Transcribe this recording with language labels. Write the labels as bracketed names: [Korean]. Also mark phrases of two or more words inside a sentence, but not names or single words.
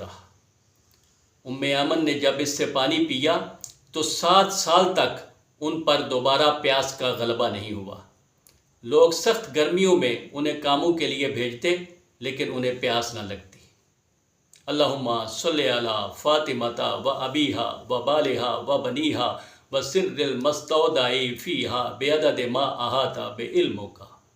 [Urdu] ام ایمن نے جب اس سے پانی پیا تو 7 سال تک ان پر دوبارہ پیاس کا غلبہ نہیں ہوا۔ لوگ سخت گرمیوں میں انہیں کاموں کے لیے بھیجتے، لیکن انہیں پیاس نہ لگتی۔ [Arabic] اللہم صلی علی فاطمہ و ابیہا و بالہا و بنیہا و سر المستودع فیہا بعدد ما احاط بعلمک۔